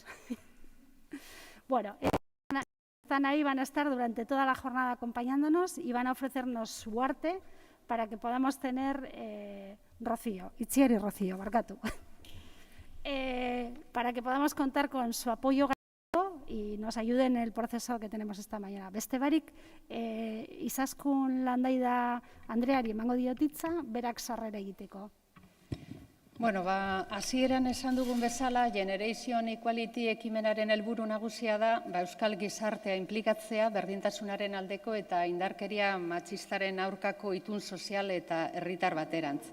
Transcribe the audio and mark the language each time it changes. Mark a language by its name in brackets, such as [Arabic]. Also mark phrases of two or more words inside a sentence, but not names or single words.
[Spanish] Bueno, están ahí, van a estar durante toda la jornada acompañándonos y van a ofrecernos su arte para que podamos tener Rocío, Itziar y Rocío, barkatu. Para que podamos contar con su apoyo y nos ayude en el proceso que tenemos esta mañana. [Basque] Beste barik, izaskun landaida Andreari emango diot hitza, berak sarrera egiteko. Bueno, hasieran esan dugun bezala, Generation Equality ekimenaren helburu nagusia da euskal gizartea inplikatzea berdintasunaren aldeko eta indarkeria matxistaren aurkako itun sozial eta herritar baterantz.